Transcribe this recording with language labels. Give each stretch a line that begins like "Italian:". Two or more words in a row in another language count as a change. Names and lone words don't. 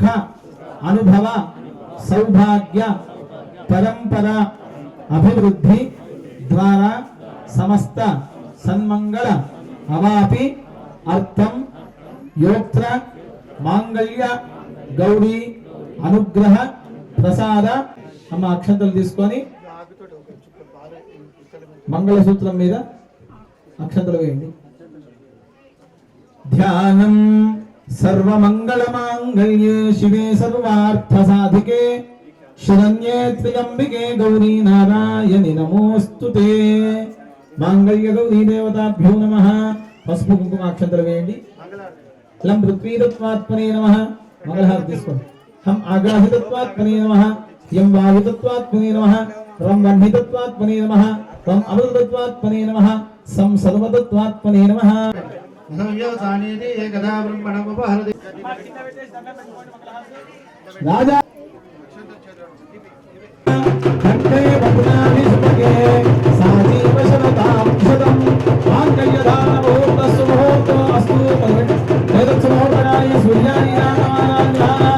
Sanskrit: అనుభవ సౌభాగ్య పరంపర అభివృద్ధి ద్వారా సమస్త సన్మంగళ అవాపి అర్థం యోత్ర మాంగళ్య గౌరీ అనుగ్రహ ప్రసాద.
Telugu: అమ్మ అక్షంతలు తీసుకొని మంగళసూత్రం మీద అక్షంతలు వేయండి.
Sanskrit: ध्यानं सर्वमंगलमांगल्ये शिवे सर्वार्थसाधिके शरण्ये त्र्यंबिके गौरी नारायणि नमोस्तुते। मांगल्य गौरी देवताभ्यो नमः।
Telugu: पసుపు కుంకుమాక్షంతలు వేయండి।
Sanskrit: లం పృథ్వీతత్వాత్మనే నమః।
Telugu: మంగళహారతి తీసుకోండి।
Sanskrit: हम आग्राहितत्वात्मने नमः। यं वायुतत्वात्मने नमः। रं वह्नितत्वात्मने नमः। तम अमृतत्वात्मने नमः। सं सर्वतत्वात्मने नमः। राजा कंठे बपुनानि सुभगे साजीव शरतां शतं मांगल्यधारण मुहूर्त सुमुहूर्त अस्तु वेदसुमुहूर्तकाय सूर्याय नमः।